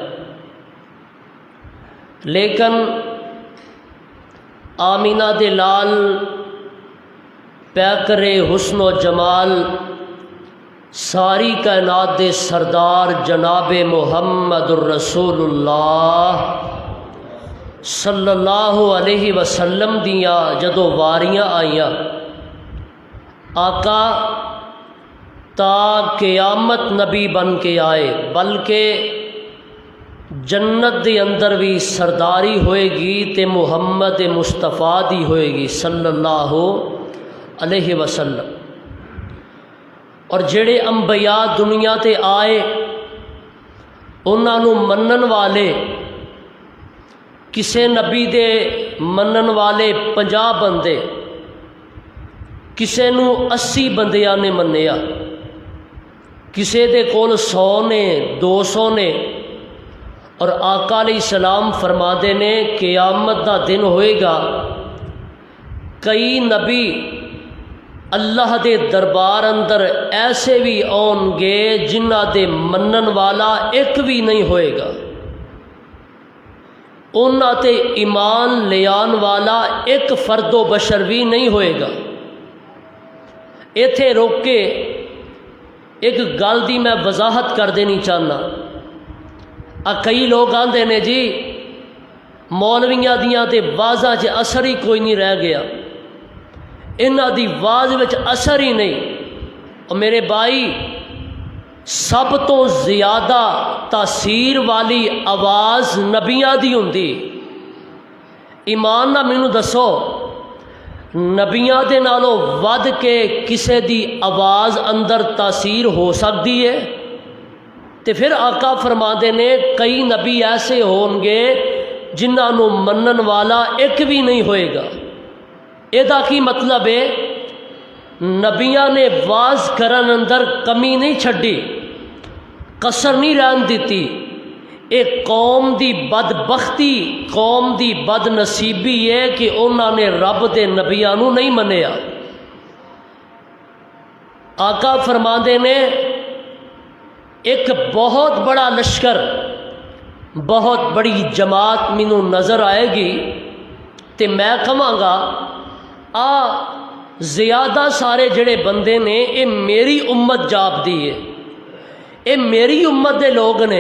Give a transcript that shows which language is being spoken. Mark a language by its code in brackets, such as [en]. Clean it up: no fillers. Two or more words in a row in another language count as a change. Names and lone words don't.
[pa] لیکن آمینہ دے لال پیکر حسن و جمال ساری کائنات دے سردار جناب محمد الرسول اللہ [ar] صلی اللہ علیہ وسلم [pa] دیاں جدو واریاں آئیاں، آقا تا قیامت نبی بن کے آئے، بلکہ جنت دے اندر بھی سرداری ہوئے گی تے محمد مصطفیٰ دی ہوئے گی [ar] صلی اللہ علیہ وسلم۔ [pa] اور جڑے انبیاء دنیا تے آئے انہاں نوں منن والے، کسے نبی دے منن والے 50 بندے، کسے نوں 80 بندیاں نے منیا، کسے دے کول 100 نے 200 نے۔ اور آقا [ar] علیہ السلام [pa] فرماندے نے قیامت دا دن ہوئے گا، کئی نبی اللہ دے دربار اندر ایسے بھی آن گے جنہ دے منن والا ایک بھی نہیں ہوئے گا، انہاں تے ایمان لیان والا ایک فرد و بشر بھی نہیں ہوئے گا۔ ایتھے روک کے ایک گل دی میں وضاحت کر دینی چاہنا۔ کئی لوگ آندے نے جی مولویاں دیاں تے واضح چ اثر ہی کوئی نہیں رہ گیا، انہاں دی واز وچ اثر ہی نہیں۔ اور میرے بھائی، سب تو زیادہ تاثیر والی آواز نبیاں دی ہوندی۔ ایمان نہ مینوں دسو، نبیاں دے نالوں ود کے کسے دی آواز اندر تاثیر ہو سکتی ہے؟ تے پھر آقا فرماندے نے کئی نبی ایسے ہون گے جنہاں نوں منن والا ایک بھی نہیں ہوئے گا۔ ایدا کی مطلب ہے نبیاں نے واز کرن اندر کمی نہیں چھڈی، کسر نہیں رہن دیتی۔ ایک قوم دی بدبختی، قوم دی بد نصیبی ہے کہ انہاں نے رب دے نبیاں نوں نہیں منیا۔ آقا فرماندے نے ایک بہت بڑا لشکر، بہت بڑی جماعت مینوں نظر آئے گی تے میں کہاں گا زیادہ سارے جڑے بندے نے اے میری امت جاب دی ہے، اے میری امت دے لوگ نے۔